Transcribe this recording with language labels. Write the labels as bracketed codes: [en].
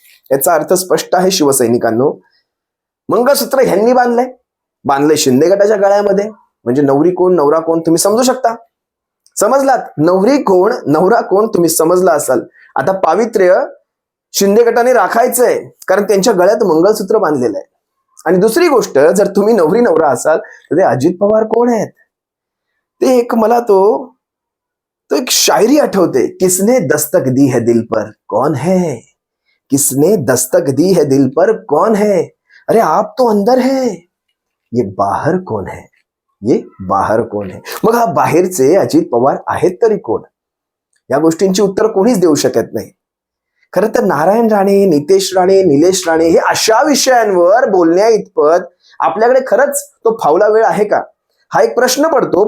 [mr] याचा अर्थ स्पष्ट आहे शिवसैनिकांनो, मंगळसूत्र ह्यांनी बांधलंय शिंदे गटाच्या गळ्यामध्ये, म्हणजे नवरी कोण नवरा कोण तुम्ही समजू शकता। समजलात? नवरी कोण नवरा कोण तुम्ही समजला असाल। आता पावित्र्य शिंदे गटाने राखायचंय, कारण त्यांच्या गळ्यात मंगळसूत्र बांधलेलं आहे। आणि दुसरी गोष्ट, जर तुम्ही नवरी नवरा असाल तर ते अजित पवार कोण आहेत? ते एक मला तो एक शायरी आठवते, [hi] किसने दस्तक दी है दिल पर कौन है, किसने दस्तक दी है दिल पर कौन है, अरे आप तो अंदर है, ये बाहर कौन है? ये बाहर कोण है? [mr] मग हा बाहेरचे अजित पवार आहेत तरी कोण? या गोष्टींची उत्तर कोणीच देऊ शकत नाही. खरं तर नारायण राणे, नितेश राणे, निलेश राणे हे अशा विषयांवर बोलण्या इतपत आपल्याकडे खरंच तो फावला वेळ आहे का, हा एक प्रश्न पडतो.